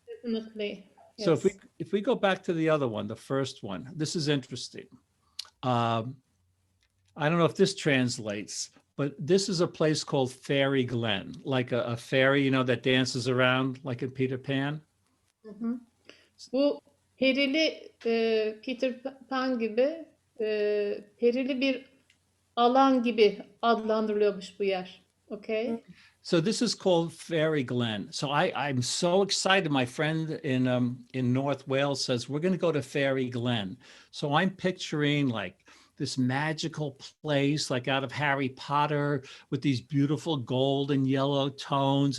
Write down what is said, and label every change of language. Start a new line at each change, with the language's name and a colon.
English: Definitely. So Yes. if we go back to the other one, the first one, this is interesting. I don't know if this translates, but this is a place called Fairy Glen, like a fairy, that dances around like in Peter Pan.
Turkish: Bu perili Peter Pan gibi perili bir alan gibi adlandırılıyormuş bu yer.
English: Okay. So this is called Fairy Glen. So I'm so excited. My friend in North Wales says, we're going to go to Fairy Glen. So I'm picturing like this magical place, like out of Harry Potter with these beautiful gold and yellow tones.